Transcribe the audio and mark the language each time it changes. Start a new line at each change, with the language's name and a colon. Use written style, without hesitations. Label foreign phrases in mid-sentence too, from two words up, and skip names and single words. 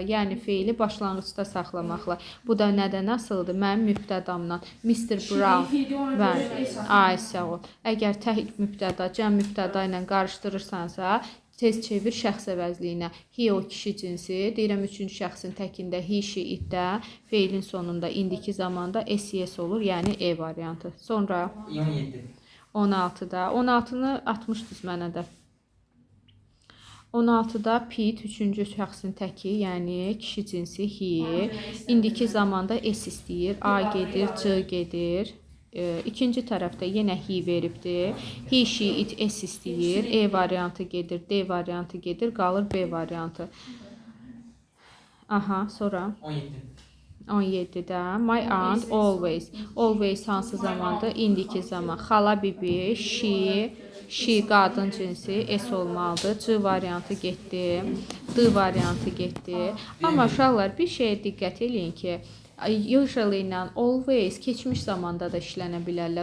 Azerbaijani: Yəni feili başlanğıcda saxlamaqla. Bu da nədən asılıdır? Mənim mübtədamdan. Mr. Brown. Ay sağ ol. Əgər tək mübtəda, cəm mübtəda ilə qarışdırırsansa, tez çevir şəxs əvəzliyinə. He o kişi cinsi. Deyirəm 3-cü şəxsin təkində
English: he, she,
Azerbaijani: it-də. Feilin sonunda indiki zamanda SES olur. Yəni E variantı. Sonra 16-da. 16-nı atmışdınız mənə də. 16-da Pete 3-cü şəxsin təki, yəni kişi cinsi he. İndiki zamanda S istəyir. A gedir, C gedir. İkinci tərəfdə yenə he veribdir.
English: He, she, it,
Azerbaijani: S istəyir. E variantı gedir, D variantı gedir. Qalır B variantı. Aha, sonra 17-də
English: my aunt always.
Azerbaijani: Always hansı zamandır? İndiki zaman. Xala bibi, she qadın cinsi, S olmalıdır. C variantı getdi. D variantı getdi. Amma uşaqlar bir şeyə diqqət eləyin ki, usually ilə always keçmiş zamanda da işlənə bilərlər.